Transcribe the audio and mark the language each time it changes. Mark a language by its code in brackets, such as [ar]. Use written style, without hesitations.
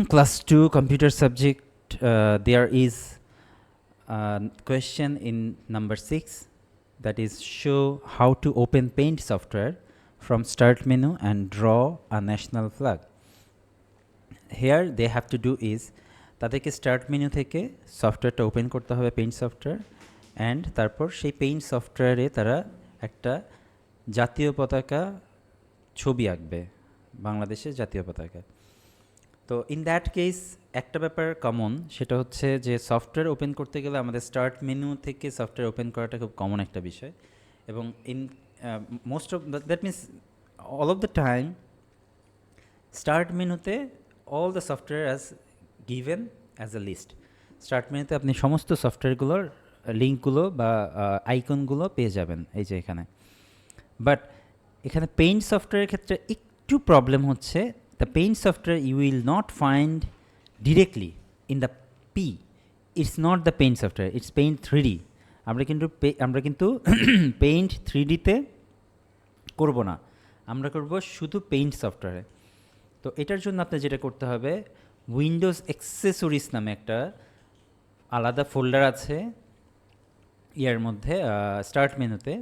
[en] Class 2 computer subject. There is a question in number 6, that is show how to open Paint software from start menu and draw a national flag. Here they have to do is [bn] তাদেরকে start menu থেকে সফটওয়্যারটা open করতে হবে, paint software, and তারপর সেই paint সফটওয়্যারে তারা একটা জাতীয় পতাকা ছবি আঁকবে, বাংলাদেশের জাতীয় পতাকা। তো [en] in that case [bn] একটা ব্যাপার কমন, সেটা হচ্ছে যে সফটওয়্যার ওপেন করতে গেলে আমাদের স্টার্ট মেনু থেকে সফটওয়্যার ওপেন করাটা খুব কমন একটা বিষয়, এবং [en] in most of that means all of the time [bn] start মেনুতে [en] All the software as given as a list. [bn] Start মেনুতে আপনি সমস্ত সফটওয়্যারগুলোর লিঙ্কগুলো বা আইকনগুলো পেয়ে যাবেন এই যে এখানে। বাট এখানে পেইন্ট সফটওয়্যারের ক্ষেত্রে একটু প্রবলেম হচ্ছে, [en] the paint software you will not find directly in the P. It's not the paint software, it's paint 3D. [bn] আমরা কিন্তু পেইন্ট 3D তে করব না, আমরা করব শুধু পেইন্ট সফটওয়্যারে। তো এটার জন্য আপনার যেটা করতে হবে, উইন্ডোজ অ্যাক্সেসরিজ নামে একটা আলাদা ফোল্ডার আছে ইয়ার মধ্যে স্টার্ট মেনুতে।